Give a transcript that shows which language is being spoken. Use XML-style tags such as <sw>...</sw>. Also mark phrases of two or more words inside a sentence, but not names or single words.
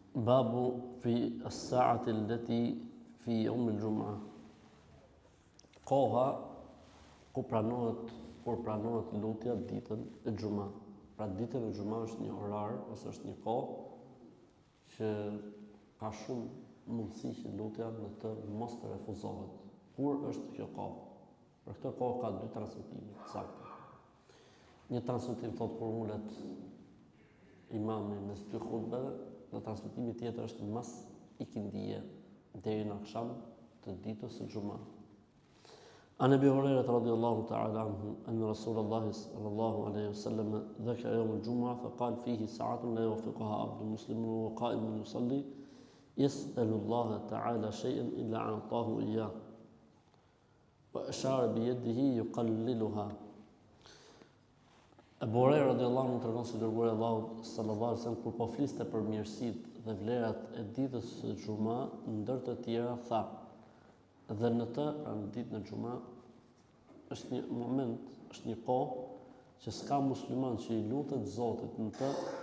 <ar>باب في الساعة التي في يوم الجمعة.</ar> <sq>Koha kur pranohet lutja ditën e xumë. Pra ditën e xumë është një orar ose është një kohë që ka shumë mundësi që lutja në të mos të refuzohet. Kur është kjo kohë? Për këtë kohë ka dy transmetime të sakta. Një transmetim thot kur ulet imami mes dy hutbeve, dhe transmetimi tjetër është mas ikindije deri në akşam të ditës së xumë.</sq> <ar>عن أبي هريرة رضي الله تعالى عنه أن رسول الله صلى الله عليه وسلم ذكر يوم الجمعة فقال فيه ساعة لا يوافقها عبد مسلم وقائم يصلي يسأل الله تعالى شيئا إلا أعطاه إياه وأشار بيده يقللها.</ar> <sq>Abu Huraira</sq> <ar>رضي الله عنه</ar> <sq>tregon se dërguari i Allahut</sq> <ar>صلى الله عليه وسلم</ar> <sq>kur po fliste për mirësitë dhe vlerat e ditës së xumë, ndër të tjera tha: dhe në të, pra në ditën e xumë, është një moment, është një kohë që s'ka musliman që i lutet Zotit në të,</sq>